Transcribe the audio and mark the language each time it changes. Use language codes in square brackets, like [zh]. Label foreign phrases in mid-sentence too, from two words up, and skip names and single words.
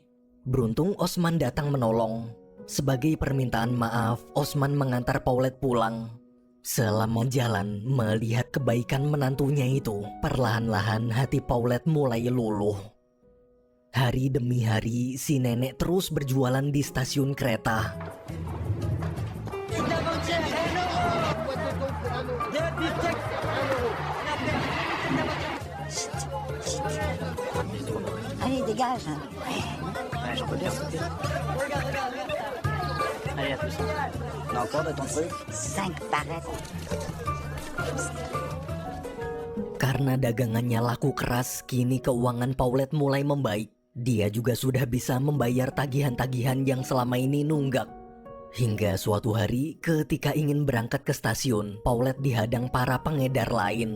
[id] Beruntung Osman datang menolong. Sebagai permintaan maaf, Osman mengantar Paulette pulang. Selama jalan, melihat kebaikan menantunya itu, perlahan-lahan hati Paulette mulai luluh. Hari demi hari, si nenek terus berjualan di stasiun kereta. [fr] Allez, dégage. Ouais, j'en peux bien. Allez, à plus. On a encore de ton truc? 5 parettes. [id] Karena dagangannya laku keras, kini keuangan Paulette mulai membaik. Dia juga sudah bisa membayar tagihan-tagihan yang selama ini nunggak. Hingga suatu hari, ketika ingin berangkat ke stasiun, Paulette dihadang para pengedar lain.